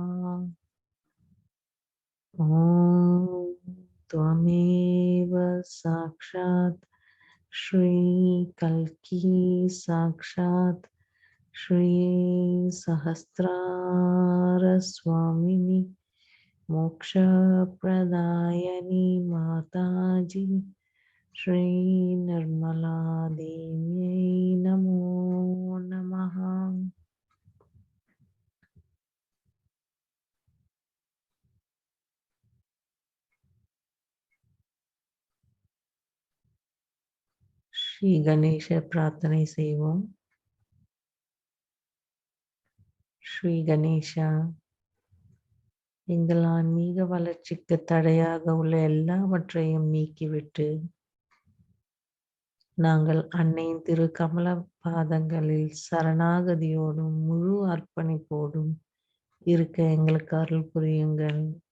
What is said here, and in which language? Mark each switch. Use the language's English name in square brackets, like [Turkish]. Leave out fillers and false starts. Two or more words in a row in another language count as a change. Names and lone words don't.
[Sanskrit] ओम त्वमेव साक्षात श्री कल्की साक्षात श्री सहस्रार स्वामिनी मोक्ष प्रदायनी माताजी श्री निर्मला देव्यै नमो नमः। [Tamil] ஸ்ரீ கணேஷ பிரார்த்தனை செய்வோம். ஸ்ரீ கணேஷா, எங்கள் ஆன்மீக வளர்ச்சிக்கு தடையாக உள்ள எல்லாவற்றையும் நீக்கிவிட்டு நாங்கள் அன்னையின் திரு கமல பாதங்களில் சரணாகதியோடும் முழு அர்ப்பணிப்போடும் இருக்க எங்களுக்கு அருள் புரியுங்கள்.